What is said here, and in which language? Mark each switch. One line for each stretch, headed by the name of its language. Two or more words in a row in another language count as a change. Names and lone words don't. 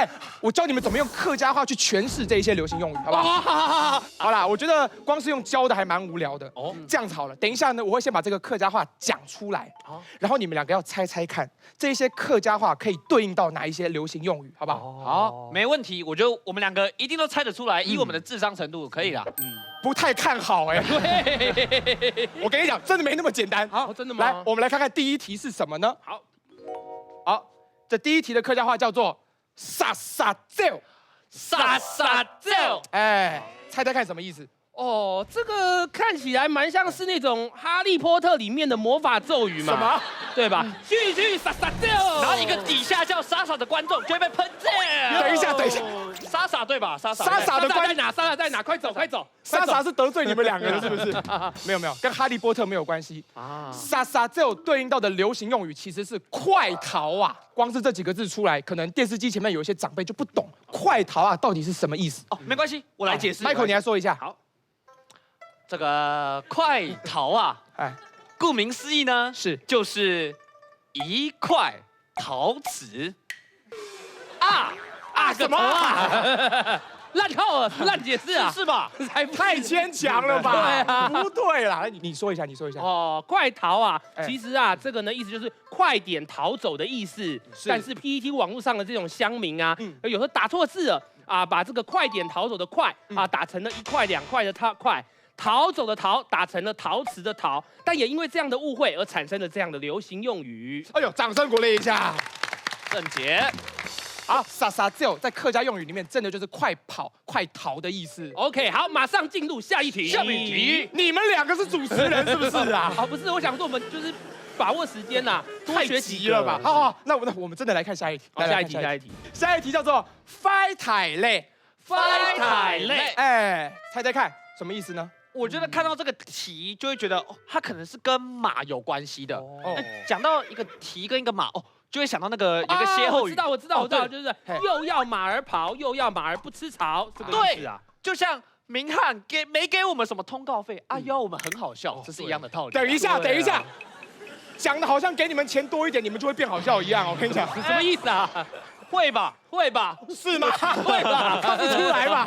Chinese: 我教你們怎麼用客家話去詮釋這一些流行用語，好不好？好啦，我覺得光是用教的還蠻無聊的。哦，這樣子好了，等一下呢，我會先把這個客家話講出來，然後你們兩個要猜猜看，這些客家話可以對應到哪一些流行用語，好不好？好，沒問題。我覺得我們兩個一定都猜得出來，以我們的智商程度，可以啦。不太看好哎。我跟你講，真的沒那麼簡單。好，真的嗎？來，我們來看看第一題是什麼呢？好，這第一題的客家話叫做沙沙照，沙沙照。哎，猜猜看什麼意思？哦，這個看起來蠻像是那種《哈利波特》裡面的魔法咒語嘛？什麼？對吧？去沙沙照，然後一個底下叫傻傻的觀眾就會被噴掉。等一下，傻傻對吧？傻傻的觀眾傻傻在哪？快走！傻傻是得罪你們兩個了，是不是？沒有，跟哈利波特沒有關係。沙沙照對應到的流行用語其實是快逃啊！光是這幾個字出來，可能電視機前面有一些長輩就不懂快逃啊到底是什麼意思。哦，沒關係，我來解釋。 Michael，你來說一下。好。這個快逃啊，顧名思義呢，就是一塊陶瓷什麼啊？爛套了，爛解釋啊，是吧？太牽強了吧？對啊，不對啦，你說一下。哦，快逃啊，其實啊，這個呢意思就是快點逃走的意思。但是 PTT 網絡上的這種鄉民啊，有時候打錯字了啊，把這個快點逃走的快啊打成了1塊2塊的快。逃走的逃打成了陶瓷的陶，但也因為這樣的誤會而產生了這樣的流行用語。哎呦，掌聲鼓勵一下，正解。好，沙沙照在客家用語裡面真的就是快跑、快逃的意思。 OK， 好，馬上進入下一題。你們兩個是主持人是不是啊？不是，我想說我們就是把握時間啦，太急了吧？好，那我們真的來看下一題。下一題叫做快太累。哎，猜猜看什麼意思呢？我覺得看到這個題，就會覺得它可能是跟馬有關係的。講到一個題跟一個馬，就會想到那個有個歇後語。我知道，就是又要馬兒跑，又要馬兒不吃草，這個意思啊。就像明翰没给我们什么通告费，邀我们很好笑，这是一样的道理。等一下，讲的好像给你们钱多一点，你们就会变好笑一样。我跟你讲，什么意思啊？会吧？会吧？是吗？会吧？看不出来吧？